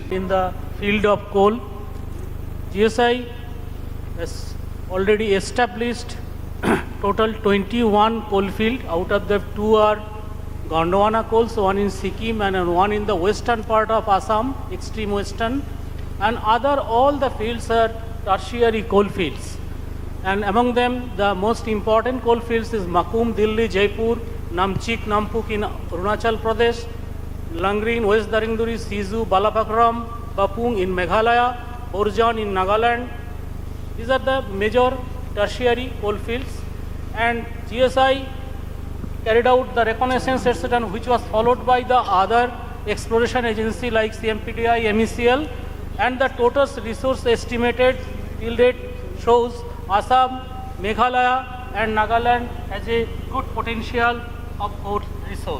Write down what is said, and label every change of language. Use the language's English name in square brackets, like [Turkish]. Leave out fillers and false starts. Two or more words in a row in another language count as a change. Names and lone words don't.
[English] In the field of coal, GSI has already established total 21 coal field, out of the 2 are Gondwana coals, one in Sikkim and one in the western part of Assam, extreme western, and other all the fields are tertiary coal fields. And among them, the most important coal fields is Makum, Delhi, Jaipur, Namchik, Nampuk in Arunachal Pradesh, Langri in West Darinduri, Sizu, Balapakram, Bapung in Meghalaya, Borjan in Nagaland. These are the major tertiary coal fields. And GSI carried out the reconnaissance, etc., which was followed by the other exploration agency like CMPDI, MECL, and the total resource estimated till date shows Assam, Meghalaya and Nagaland has a good potential of coal resource.